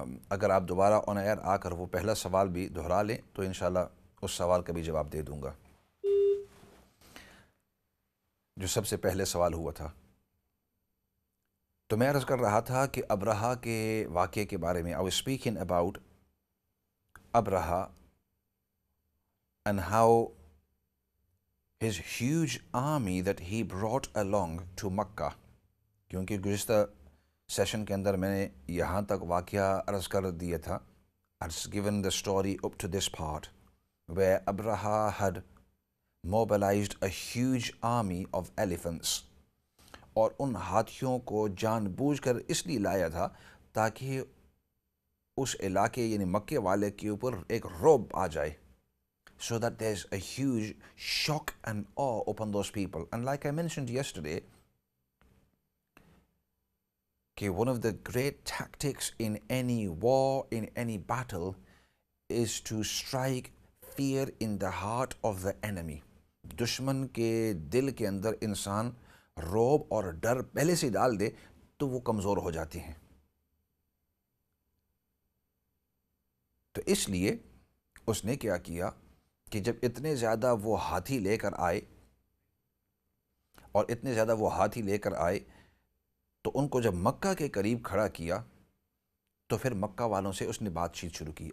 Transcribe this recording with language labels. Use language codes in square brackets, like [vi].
[ur] اگر آپ دوبارہ آن ایئر آ کر وہ پہلا سوال بھی دہرا لیں تو انشاءاللہ اس سوال کا بھی جواب دے دوں گا جو سب سے پہلے سوال ہوا تھا. تو میں عرض کر رہا تھا کہ ابرہا کے واقعے کے بارے میں. [en] I was speaking about Abraha and how his huge army that he brought along to Makkah. [ur] کیونکہ گزشتہ سیشن کے اندر میں نے یہاں تک واقعہ عرض کر دیا تھا. [en] I've given the story up to this part where Abraha had mobilized a huge army of elephants, [ur] اور ان ہاتھیوں کو جان بوجھ کر اس لیے لایا تھا تاکہ اس علاقے یعنی مکے والے کے اوپر ایک رعب آ جائے, [en] so that there's a huge shock and awe upon those people. And like I mentioned yesterday, one of the great tactics in any war, in any battle, is to strike fear in the heart of the enemy. [ur] دشمن کے دل کے اندر انسان رعب اور ڈر پہلے سے ڈال دے تو وہ کمزور ہو جاتے ہیں. تو اس لیے اس نے کیا کیا کہ جب اتنے زیادہ وہ ہاتھی لے کر آئے, اور اتنے زیادہ وہ ہاتھی لے کر آئے تو ان کو جب مکہ کے قریب کھڑا کیا تو پھر مکہ والوں سے اس نے بات چیت شروع کی.